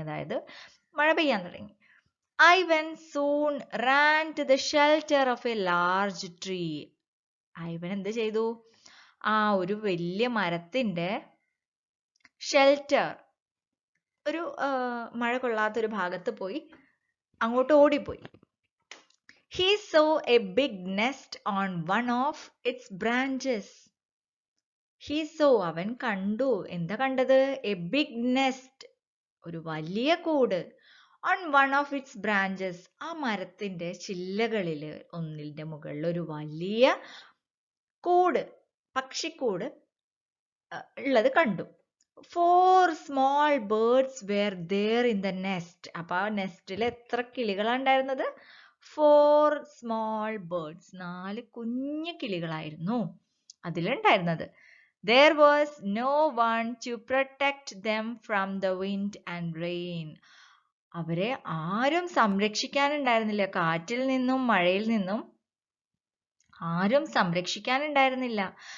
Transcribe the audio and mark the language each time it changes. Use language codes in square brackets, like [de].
[ml] അതായത് മഴ പെയ്യാൻ തുടങ്ങി. [en] Ivan soon ran to the shelter of a large tree. Ivan [ml] എന്ത് ചെയ്തു? ഒരു വലിയ മരത്തിന്റെ ഷെൽട്ടർ, ഒരു മഴ കൊള്ളാത്തൊരു ഭാഗത്ത് പോയി അങ്ങോട്ട് ഓടിപ്പോയി. [en] He saw a big nest on one of its branches. He saw, [ml] അവൻ കണ്ടു. എന്താ കണ്ടത്? [en] A big nest, [ml] ഒരു വലിയ കൂട്. [en] On one of its branches, [ml] ആ മരത്തിന്റെ ചില്ലകളിൽ ഒന്നിന്റെ മുകളിൽ ഒരു വലിയ കൂട്, പക്ഷിക്കൂട് ഉള്ളത് കണ്ടു. [en] 4 small birds were there in the nest. [ml] അപ്പൊ ആ നെസ്റ്റിൽ എത്ര കിളികളാണ് ഉണ്ടായിരുന്നത്? [en] 4 small birds. [ml] 4 കുഞ്ഞു കിളികളായിരുന്നു അതിലുണ്ടായിരുന്നത്. [en] There was no one to protect them from the wind and rain. [ml] അവരെ ആരും സംരക്ഷിക്കാനുണ്ടായിരുന്നില്ല. കാറ്റിൽ നിന്നും മഴയിൽ നിന്നും ആരും സംരക്ഷിക്കാനുണ്ടായിരുന്നില്ല.